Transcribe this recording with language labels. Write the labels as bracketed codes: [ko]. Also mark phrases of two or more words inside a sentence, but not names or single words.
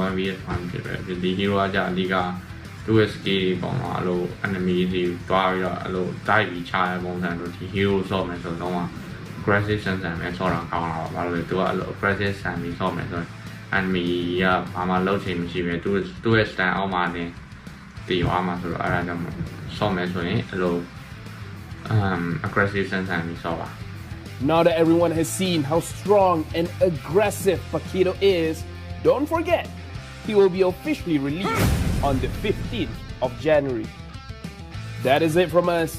[my] 1v1 ဖြစ်ပဲဒီ hero ကကြာအဓိကသူ့ရဲ့ skill တွေပေါ့နော်အဲ့လို enemy တွေတွားပြီးတော့အဲ့လို dive ပြီးချတဲ့ပုံစံတို့ဒီ hero ဆော့မယ်ဆိုတော့ aggressive ဆန်ဆန်ပဲဆော့တာကောင်းတာပါဘာလို့လဲသူကအဲ့လို aggressive ဆန်ပြီးဆော့မယ်ဆိုရင် enemy ကဘာမှလုပ်ချင်မရှိပဲသူ့ရဲ့ stand အောက်မှာနေတည်သွားမှာဆိုတော့အဲ့ဒါကြောင့်ဆော့မယ်ဆိုရင်အဲ့လိုaggressive ဆန်ဆန်ပြီးဆော့ပါ [en] Now that everyone has seen how strong and aggressive Paquito is, don't forget, he will be officially released on the 15th of January. That is it from us.